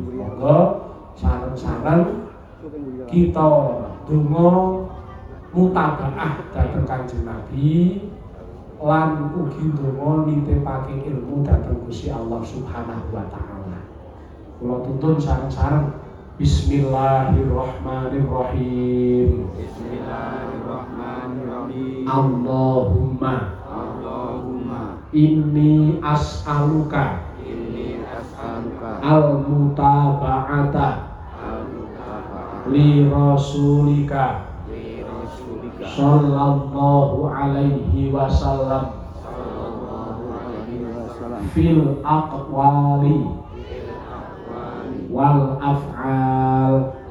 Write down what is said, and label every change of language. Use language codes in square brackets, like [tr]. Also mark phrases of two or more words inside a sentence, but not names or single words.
[jv] Monggo sareng-sareng kita donga mutabaah dhateng Kanjeng Nabi lan ugi donga nitipake ilmu dhateng Gusti Allah [ar] سبحانه وتعالى. [jv] Kula tuntun sareng-sareng Bismillahirrahmanirrahim. [ar] بسم الله الرحمن الرحيم. اللهم إني أسألك المتابعة لرسولك صلى الله عليه وسلم في الأقوال والأفعال.